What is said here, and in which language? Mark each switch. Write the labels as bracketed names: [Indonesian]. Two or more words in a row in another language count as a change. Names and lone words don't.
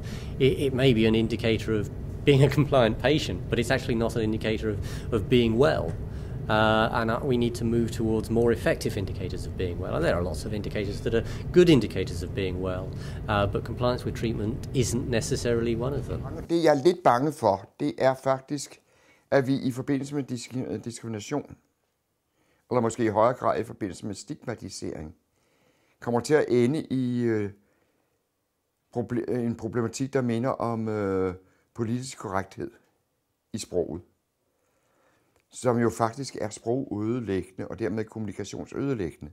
[English] It may be an indicator of being a compliant patient, but it's actually not an indicator of being well. And we need to move towards more effective indicators of being well. And there are lots of indicators that are good indicators of being well, but compliance with treatment isn't necessarily one of them. [Danish] Det jeg er lidt bange for, det er faktisk, at vi i forbindelse med diskrimination, eller måske i højere grad i forbindelse med stigmatisering, kommer til at ende i en problematik, der minder om politisk korrekthed i sproget, som jo faktisk er sprogødelæggende og dermed kommunikationsødelæggende.